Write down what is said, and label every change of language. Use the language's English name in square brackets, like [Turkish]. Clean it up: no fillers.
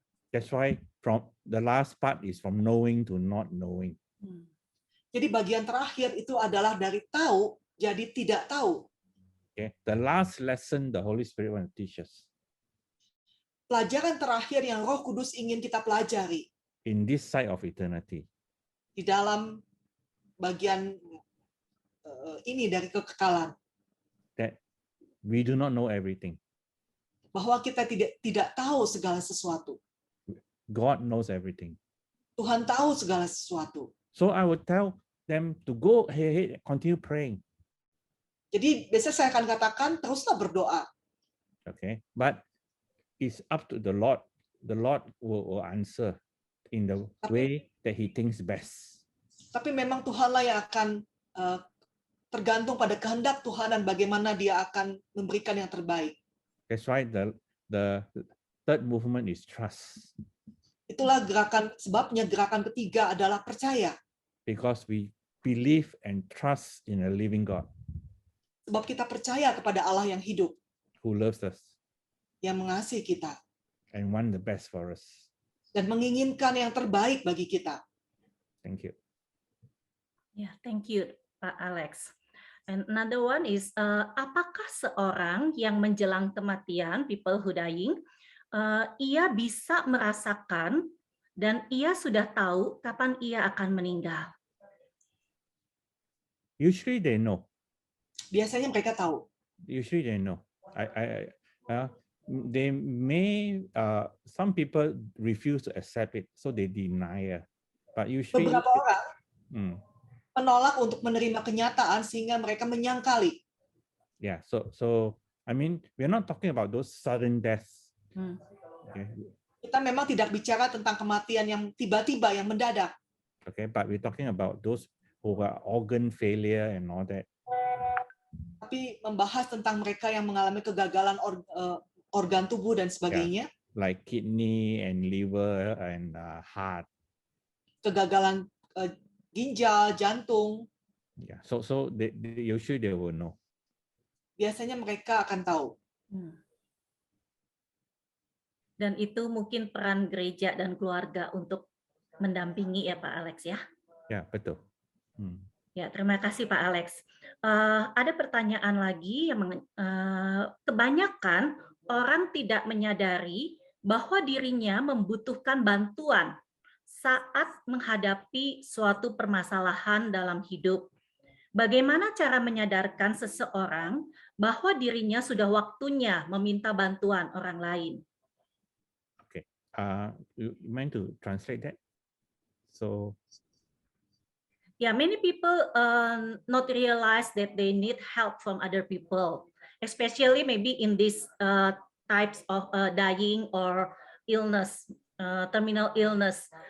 [English] That's why from the last part is from knowing to not knowing. [Indonesian] Jadi bagian terakhir itu adalah dari tahu jadi tidak tahu. [English] Okay, the last lesson the Holy Spirit want to teach us. [Indonesian] Pelajaran terakhir yang Roh Kudus ingin kita pelajari [English] in this side of eternity. [Indonesian] Di dalam bagian ini dari kekekalan. [English] That we do not know everything. [Indonesian] Bahwa kita tidak tahu segala sesuatu. [English] God knows everything. [Indonesian] Tuhan tahu segala sesuatu. [English] So I would tell them to go ahead, continue praying. [Indonesian] Jadi biasanya saya akan katakan teruslah berdoa. [English] Okay, but it's up to the Lord. The Lord will answer in the way that He thinks best. [Indonesian] Tapi memang Tuhanlah yang akan tergantung pada kehendak Tuhan dan bagaimana Dia akan memberikan yang terbaik. [English] That's why the third movement is trust. [Indonesian] Itulah sebabnya gerakan ketiga adalah percaya. [English] Because we believe and trust in a living God. [Indonesian] Sebab kita percaya kepada Allah yang hidup. [English] Who loves us. [Indonesian] Yang mengasihi kita. [English] And want the best for us. [Indonesian] Dan menginginkan yang terbaik bagi kita. [English] Thank you. Yeah, thank you, Pak Alex. And another one is, [Indonesian] apakah seorang yang menjelang kematian, [English] people who dying, [Indonesian] ia bisa merasakan dan ia sudah tahu kapan ia akan meninggal? [English] Usually they know. [Indonesian] Biasanya mereka tahu. [English] Usually they know. They may some people refuse to accept it, so they deny. But usually [Indonesian] beberapa orang menolak untuk menerima kenyataan sehingga mereka menyangkali. [English] Yeah, so I mean we're not talking about those sudden deaths. Okay. [Indonesian] Kita memang tidak bicara tentang kematian yang tiba-tiba, yang mendadak. [English] Okay, but we're talking about those who are organ failure and all that. [Indonesian] Tapi membahas tentang mereka yang mengalami kegagalan organ tubuh dan sebagainya. [English] Yeah, like kidney and liver and heart. [Indonesian] Kegagalan ginjal, jantung. [English] Yeah, so they usually they will know. [Indonesian] Biasanya mereka akan tahu. Dan itu mungkin peran gereja dan keluarga untuk mendampingi ya Pak Alex ya. Ya, betul. Ya, terima kasih Pak Alex. Ada pertanyaan lagi yang kebanyakan orang tidak menyadari bahwa dirinya membutuhkan bantuan saat menghadapi suatu permasalahan dalam hidup. Bagaimana cara menyadarkan seseorang bahwa dirinya sudah waktunya meminta bantuan orang lain? [English] Okay, you meant to translate that? So. Yeah, many people not realize that they need help from other people, especially maybe in these types of dying or illness, terminal illness.